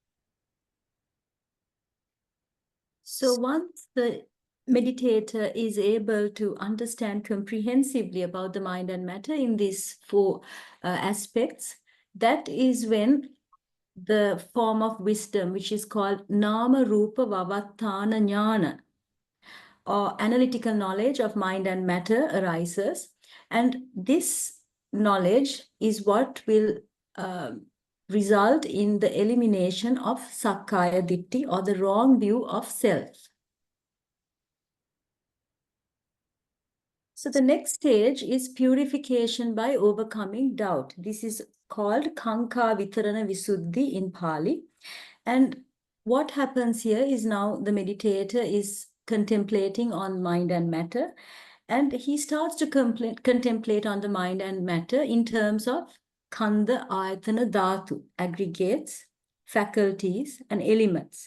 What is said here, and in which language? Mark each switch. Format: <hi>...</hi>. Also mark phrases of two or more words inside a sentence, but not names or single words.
<en>So once the meditator is able to understand comprehensively about the mind and matter in these four aspects, that is when the form of wisdom, which is called</en> <pi>nama rupa vavatthana jnana,</pi> <en>or analytical knowledge of mind and matter, arises. And this knowledge is what will result in the elimination of</en> <pi>sakkaya ditthi,</pi> <en>or the wrong view of self. So the next stage is purification by overcoming doubt. This is called</en> <pi>kaṅkā vitarana visuddhi</pi> <en>in Pali. And what happens here is now the meditator is contemplating on mind and matter, and he starts to contemplate on the mind and matter in terms of</en> <pi>khandha, ayatana, dhatu,</pi> <en>aggregates, faculties, and elements.</en>